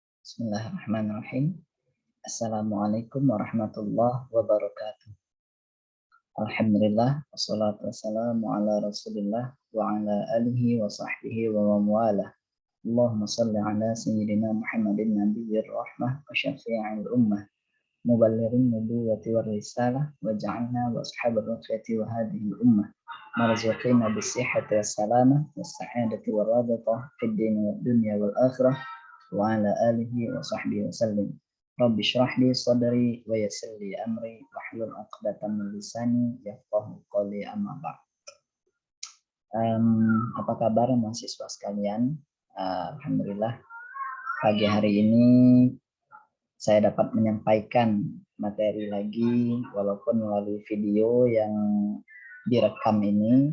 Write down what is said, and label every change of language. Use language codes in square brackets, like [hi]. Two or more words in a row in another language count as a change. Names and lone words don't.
[ar] بسم الله الرحمن الرحيم. السلام عليكم ورحمة الله وبركاته. الحمد لله، والصلاة والسلام على رسول الله وعلى آله وصحبه ومن والاه. اللهم صل على سيدنا محمد نبي الرحمة وشفيع الأمة مبلغ النبوة والرسالة واجعلنا وأصحاب الرفيعة وهذه الأمة مرزوقين بالصحة والسلامة والسعادة والراحة في الدين والدنيا والآخرة وعلى آله وصحبه وسلم. رب اشرح لي صدري ويسر لي أمري واحلل عقدة من لساني يفقهوا قولي أما بعد. [id] Apa kabar mahasiswa sekalian? Alhamdulillah pagi hari ini saya dapat menyampaikan materi lagi walaupun melalui video yang direkam ini.